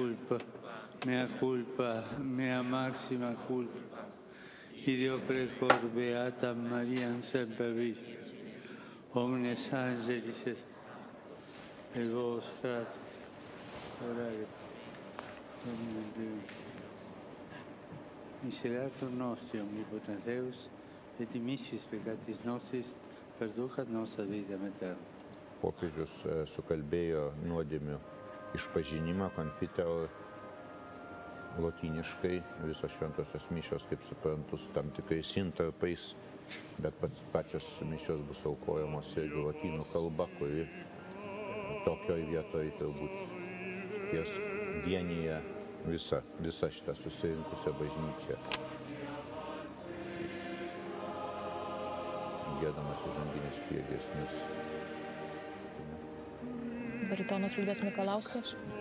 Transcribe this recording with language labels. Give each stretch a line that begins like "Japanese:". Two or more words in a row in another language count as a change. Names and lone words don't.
Latin: culpa, mea maxima culpa, ideo precor beata Mariam semper Virgine, omnes angelis et vos, frate, orare, Domine Deo. Miserator nostri, omnipotens Deus, et dimissis peccatis nostris, perducat nos ad vitam aeternam.
Lithuanian: Popiežius sukalbėjo nuodėmių išpažinimą, konfiteor, lotyniškai, visos šventosios mišios, kaip suprantu, su tam tikrais intarpais, bet pačios mišios bus aukojamos irgi lotynų kalba, kuri tokioj vietoj turbūt ties vienyje visą šitą susirinkusią bažnyčią. Giedamas įžanginės priegiesmės. Baritonas Liudas Mikalauskas.